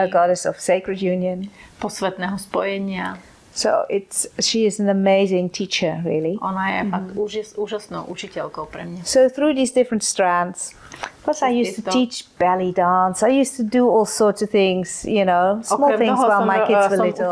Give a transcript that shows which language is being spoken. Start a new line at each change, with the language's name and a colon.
English: a goddess of sacred union,
Slovak: posvetného spojenia.
English: So she is an amazing teacher, really.
Slovak: Ona je fakt úžasnou učiteľkou pre mňa.
English: So through these different strands, plus I used to teach belly dance. I used to do all sorts of things, small things while my kids were little.